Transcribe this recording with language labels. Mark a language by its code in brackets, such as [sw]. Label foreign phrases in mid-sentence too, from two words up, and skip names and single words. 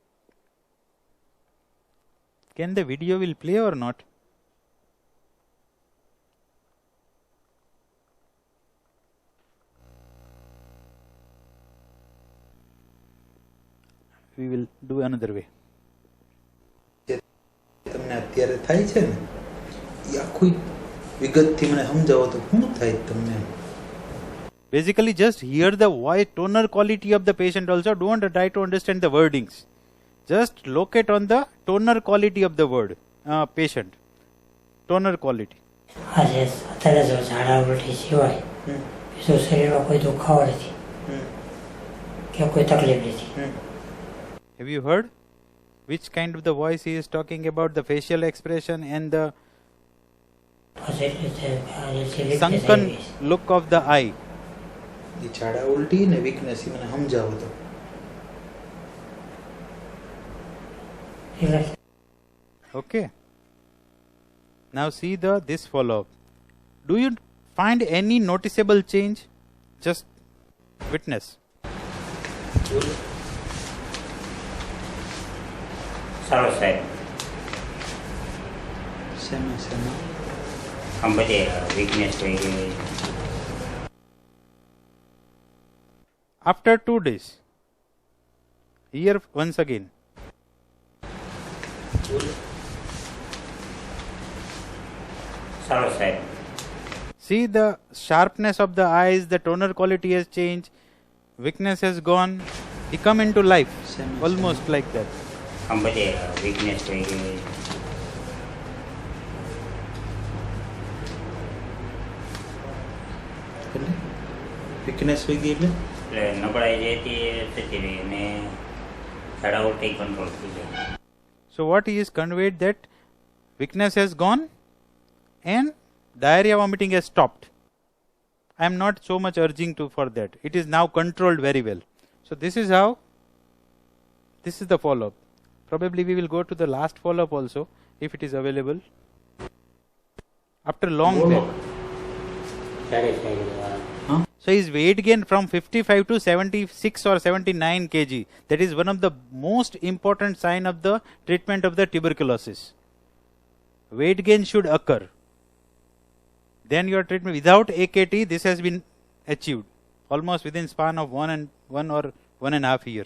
[en] Can the video will play or not? We will do another way. [gu] તમને અત્યારે થાય છે ને એ આખું વિગતથી મને સમજાવો તો શું થાય તમને? [en] Basically, just hear the voice, tonal quality of the patient also. Don't try to understand the wordings. Just locate on the tonal quality of the word, patient. Tonal quality. [gu] આજે અત્યારે જો ઝાડા ઉલટી સિવાય બીજું શરીરમાં કોઈ દુખાવો નથી કે કોઈ તકલીફ નથી. [en] Have you heard which kind of the voice he is talking about? The facial expression and the sunken look of the eye. [gu] એ ઝાડા ઉલટી ને વીકનેસ એ મને સમજાવો તો. [en] Okay. Now see this follow-up. Do you find any noticeable change? Just witness. [gu] સારું સાહેબ શેમાં શેમાં? આમ બધે વીકનેસ થઈ ગઈ. [en] After 2 days, here once again. [gu] સારું સાહેબ [en] See the sharpness of the eyes, the tonal quality has changed, weakness has gone, he come into life, almost like that. [gu] આમ બધે વીકનેસ થઈ ગઈ. એટલે વીકનેસ થઈ ગઈ એટલે એટલે નબળાઈ જે હતી એ થતી રહી અને ઝાડા ઉલટી કંટ્રોલ થઈ જાય. [en] So what he is conveyed, that weakness has gone and diarrhea vomiting has stopped. I am not so much urging for that. It is now controlled very well. So this is how, this is the follow-up. Probably we will go to the last follow-up also, if it is available. After long period. [gu] ત્યારે થઈ ગયું. [en] So his weight gain from 55 to 76 or 79 kg. That is one of the most important sign of the treatment of the tuberculosis. Weight gain should occur. Then your treatment without AKT, this has been achieved almost within span of 1 or 1.5 year.